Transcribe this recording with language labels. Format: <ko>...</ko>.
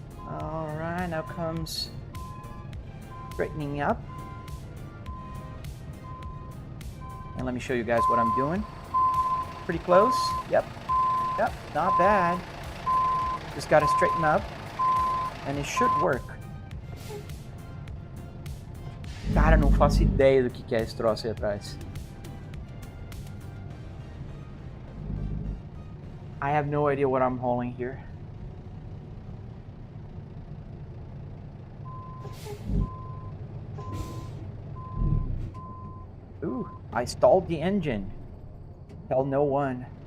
<en>All right, now comes straightening up. And let me show you guys what I'm doing. Pretty close. Yep, not bad. Just got to straighten up, and it should work.</en> <pt>Cara, não faço ideia do que é esse troço aí atrás.</pt> <en>I have no idea what I'm hauling here. Ooh, I stalled the engine. Tell no one.</en>